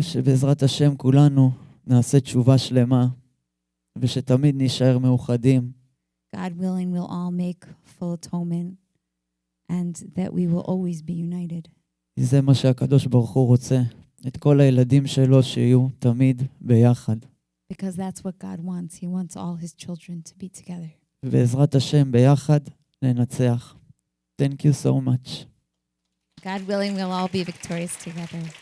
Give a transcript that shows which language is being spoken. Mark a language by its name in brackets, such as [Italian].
[Hebrew] ושבעזרת השם כולנו נעשה תשובה שלמה, ושתמיד נשאר מאוחדים. [English] God willing, we'll all make full atonement, and that we will always be united. [Hebrew] זה מה שהקדוש ברוך הוא רוצה, את כל הילדים שלו שיהיו תמיד ביחד. [English] Because that's what God wants. He wants all his children to be together. [Hebrew] ובעזרת השם ביחד ננצח. [English] Thank you so much. God willing, we'll all be victorious together.